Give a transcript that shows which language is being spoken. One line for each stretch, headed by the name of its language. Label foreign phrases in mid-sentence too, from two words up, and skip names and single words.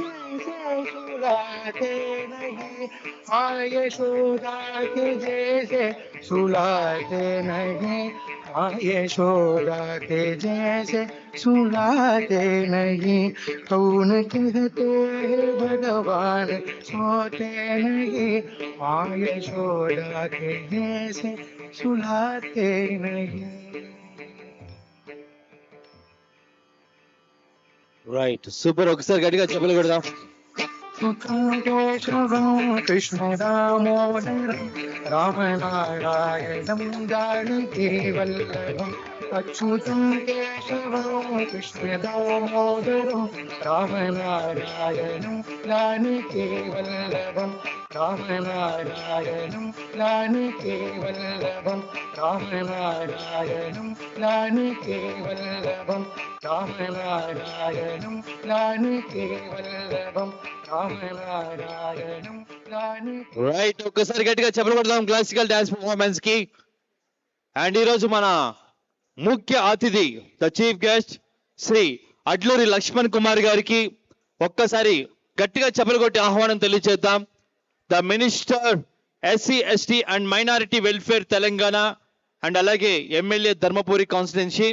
Hindi: जैसे सुलाते नहीं, माँ यशोदा के जैसे सुलाते नहीं, माँ यशोदा के जैसे सुलाते नहीं, कौन कहते हैं भगवान सोते नहीं, माँ यशोदा के जैसे सुलाते नहीं.
English: right super.
Telugu: ఒకసారి గట్టిగా చెప్పలు కొడదాం.
Sanskrit: केशवं कृष्ण दामोदरं राम नारायणं जानकी वल्लभम् अच्युतं केशवं कृष्ण दामोदरं राम नारायणं जानकी वल्लभम् राम नारायणं जानकी वल्लभम् राम नारायणं जानकी वल्लभम् राम नारायणं जानकी वल्लभम् राम नारायणं जानकी.
Telugu: రైట్ ఒక్కసారి గట్టిగా చెప్పలు కొడదాం
English: classical dance performance
Telugu: కి. అండ్ ఈ రోజు మన ముఖ్య అతిథి
English: the chief guest
Telugu: శ్రీ అడ్లూరి లక్ష్మణ్ కుమార్ గారికి ఒక్కసారి గట్టిగా చెప్పలు కొట్టి ఆహ్వానం తెలియజేద్దాం.
English: the minister SC ST and minority welfare Telangana and అలాగే MLA Dharmapuri constituency.